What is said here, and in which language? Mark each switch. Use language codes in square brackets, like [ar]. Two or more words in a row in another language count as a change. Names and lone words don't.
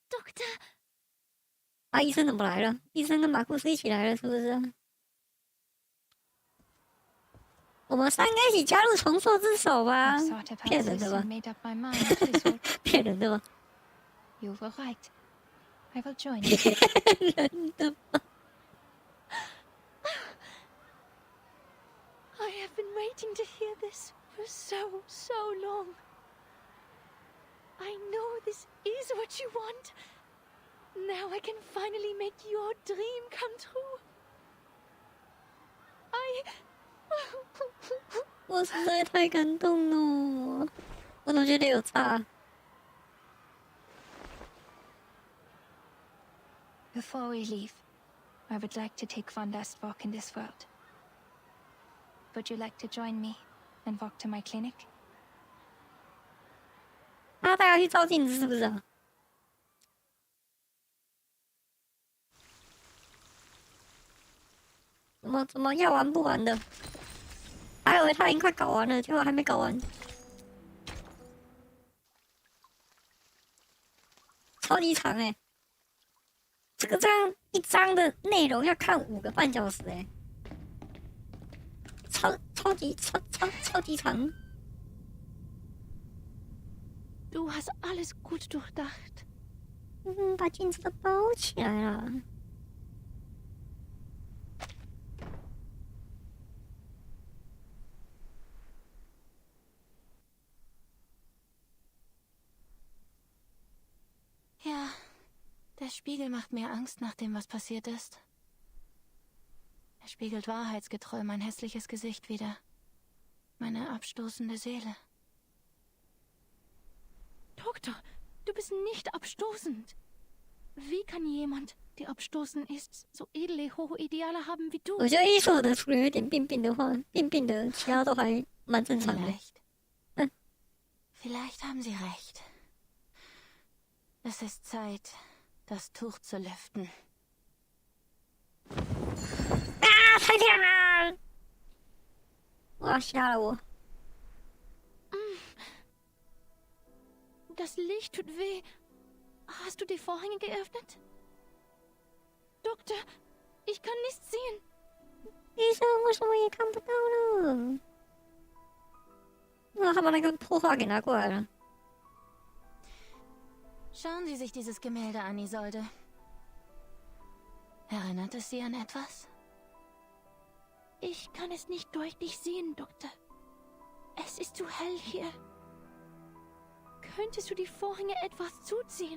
[zh] 啊，医生怎么来了？医生跟马库斯一起来了，是不是？我们3个一起加入重塑之手吧？骗人的吧？骗人的吧 [en] ？You were right. I will join. [zh] 骗人的吧？ [en] I have been waiting to hear this for so long. I know this is what you want. Now I can finally make your dream come true. [zh] 我实在太感动了，我总觉得有差。 [en] Before we leave, I would like to take one last walk in this world. Would you like to join me and walk to my clinic? [zh] 他带他去照镜子是不是啊？怎么要玩不完的？还以为他已经快搞完了，结果还没搞完。超级长哎、欸！这个这样一章的内容要看5个半小时哎、欸，超级长。 [de] Du hast alles gut durchdacht. [zh] 把镜子都包起来了。 [de] Ja, der Spiegel macht mir Angst nach dem, was passiert ist. Er spiegelt wahrheitsgetreu mein hässliches Gesicht wider. Meine abstoßende Seele. Doktor, du bist nicht abstoßend. Wie kann jemand, der abstoßend ist, so edle, hohe Ideale haben wie du? [zh] 我觉得艺术的除了有点病的话，病的其他都还蛮正常的。 [de] Vielleicht haben Sie recht. Es ist Zeit, das Tuch zu lüften. [zh] 啊！太亮了！哇，吓了我。 [de] Das Licht tut weh. Hast du die Vorhänge geöffnet? Doktor, ich kann nichts sehen. [zh] 医生，为什么也看不到了？那他把那个破画给拿过来了。 [de] Schauen Sie sich dieses Gemälde an, Isolde. Erinnert es Sie an etwas? Ich kann es nicht deutlich sehen, Doktor. Es ist zu hell hier. Könntest du die Vorhänge etwas zuziehen?